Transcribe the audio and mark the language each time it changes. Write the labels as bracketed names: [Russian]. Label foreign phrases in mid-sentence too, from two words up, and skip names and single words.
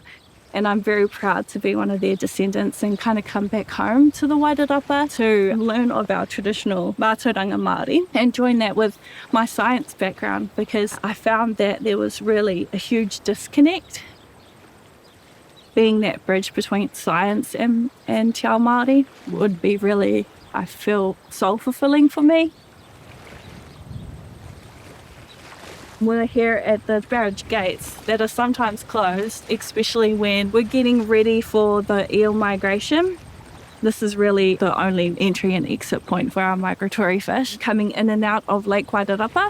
[English] And I'm very proud to be one of their descendants and kind of come back home to the Wairarapa to learn of our traditional [Māori] mātauranga Māori [English] and join that with my science background, because I found that there was really a huge disconnect. Being that bridge between science and [Māori] te ao Māori [English] would be really, I feel, soul-fulfilling for me. We're here at the barrage gates that are sometimes closed, especially when we're getting ready for the eel migration. This is really the only entry and exit point for our migratory fish coming in and out of Lake Wairarapa.